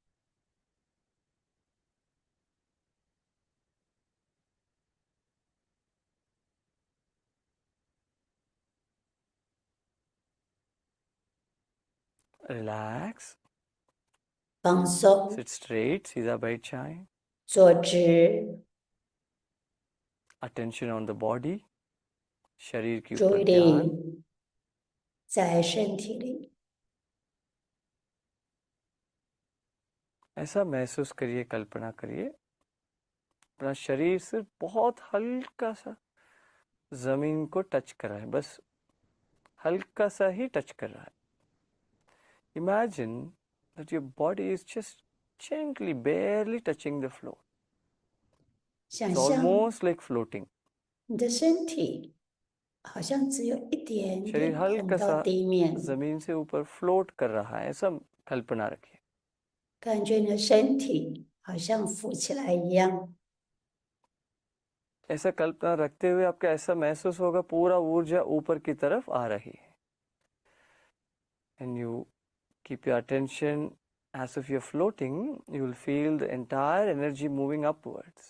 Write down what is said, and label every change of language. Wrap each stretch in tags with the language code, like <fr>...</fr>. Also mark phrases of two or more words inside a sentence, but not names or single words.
<en>Relax.</en> <zh>放松，</zh> <en>Sit straight.</en> <hi>सीधा बैठ जाएं.</hi> <zh>坐直，</zh> <en>Attention on the body.</en> <hi>शरीर के</hi> <zh>注</zh> <hi>ऊपर</hi> <zh>意</zh> <hi>ध्यान.</hi> <zh>力在身体里，</zh> <hi>ऐसा महसूस करिए, कल्पना करिए, अपना शरीर सिर्फ बहुत हल्का सा जमीन को टच कर रहा है. बस हल्का सा ही टच कर रहा है.</hi> <en>Imagine that your body is just gently, barely touching the floor.</en> <zh>想</zh> <en>It's</en> <zh>象</zh> <en>almost like floating.</en> <zh>你的身体好像只有一点</zh> <hi>शरीर</hi> <zh>点碰</zh> <hi>हल्का</hi> <zh>到</zh> <hi>सा</hi> <zh>地面，</zh> <hi>जमीन से ऊपर फ्लोट कर रहा है, ऐसा कल्पना रखिए।</hi> <zh>感觉你的身体好像浮起来一样。</zh> <hi>ऐसा कल्पना रखते हुए आपको ऐसा महसूस होगा पूरा ऊर्जा ऊपर की तरफ आ रही है।</hi> <en>And you keep your attention as if you're floating, you will feel the entire energy moving upwards.</en>